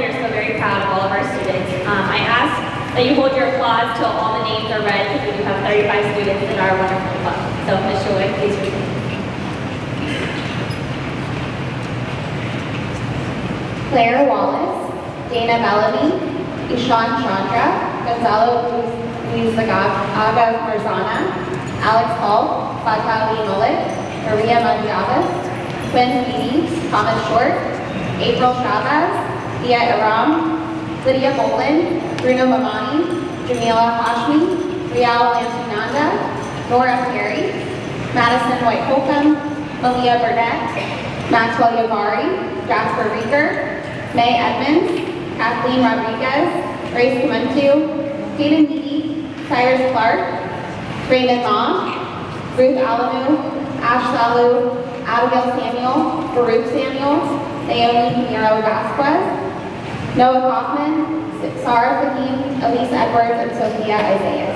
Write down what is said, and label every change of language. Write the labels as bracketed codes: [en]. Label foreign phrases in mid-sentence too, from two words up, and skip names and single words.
[en] We're so very proud of all of our students. I ask that you hold your applause till all the names are read, because we do have 35 students in our wonderful club. So Ms. Schuler, please read. Claire Wallace, Dana Bellamy, Ishan Chandra, Gonzalo Luizaga Marzana, Alex Hall, Fatali Mullet, Maria Manjavas, Quinn Feedy, Thomas Short, April Chavez, Dia Aram, Lydia Boland, Bruno Mamani, Jamila Hashmi, Rial Lantinanda, Nora Perry, Madison White Holcomb, Malia Burnett, Maxwell Yavari, Jasper Rieger, May Edmonds, Kathleen Rodriguez, Grace Kamuntu, Hayden Beatty, Cyrus Clark, Brandon Ma, Ruth Alamu, Ash Salu, Abigail Samuel, Baruch Samuel, Naomi Pinheiro Vasquez, Noah Kaufman, Sarah Fahim, Elise Edwards, and Sophia Isaias.